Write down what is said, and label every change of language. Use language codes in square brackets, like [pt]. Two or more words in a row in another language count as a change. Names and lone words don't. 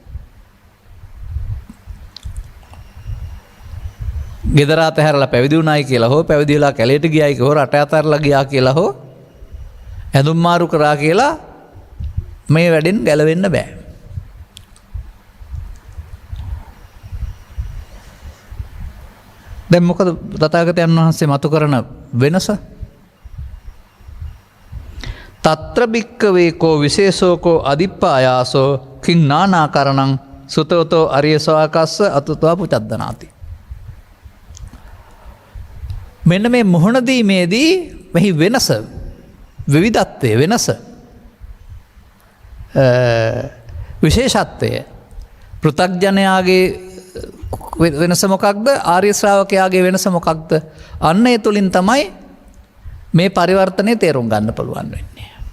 [si] ගෙදර අතහැරලා පැවිදි වුණායි කියලා හෝ පැවිදි වෙලා කැලේට ගියායි කියලා හෝ රට අතහැරලා ගියා කියලා හෝ ඇඳුම් මාරු කරා කියලා මේ වැඩෙන් ගැලවෙන්න බෑ. දැන් මොකද තථාගතයන් වහන්සේ මතු කරන වෙනස? [pi] తත්‍ර භික්ඛවේ කෝ විශේෂෝකෝ අදිප්පායාසෝ කිං නානාකරණං සුතවතෝ අරිය ශ්‍රාවකස්ස අතුතවා පුචද්දනාති. [si] මෙන්න මේ මුහුණ දීමේදී මෙහි වෙනස විවිධත්වය වෙනස විශේෂත්වය පෘථග්ජනයාගේ වෙනස මොකක්ද ආර්ය ශ්‍රාවකයාගේ වෙනස මොකක්ද අන්න ඒ තුලින් තමයි මේ පරිවර්තනය තේරුම් ගන්න පුළුවන් වෙන්නේ.